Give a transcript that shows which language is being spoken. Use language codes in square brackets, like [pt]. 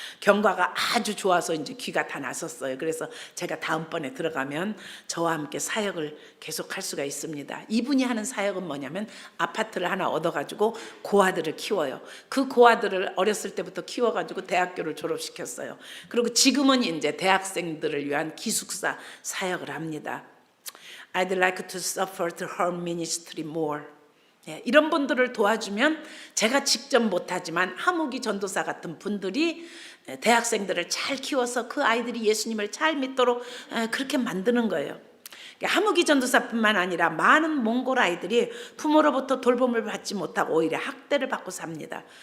[ko] 경과가 아주 좋아서 이제 귀가 다 났었어요. 그래서 제가 다음번에 들어가면 저와 함께 사역을 계속할 수가 있습니다. 이분이 하는 사역은 뭐냐면 아파트를 하나 얻어가지고 고아들을 키워요. 그 고아들을 어렸을 때부터 키워가지고 대학교를 졸업시켰어요. 그리고 지금은 이제 대학생들을 위한 기숙사 사역을 합니다. [en] I'd like to support her ministry more. [ko] 이런 분들을 도와주면 제가 직접 못하지만 하무기 전도사 같은 분들이 대학생들을 잘 키워서 그 아이들이 예수님을 잘 믿도록 그렇게 만드는 거예요. 하무기 전도사뿐만 아니라 많은 몽골 아이들이 부모로부터 돌봄을 받지 못하고 오히려 학대를 받고 삽니다.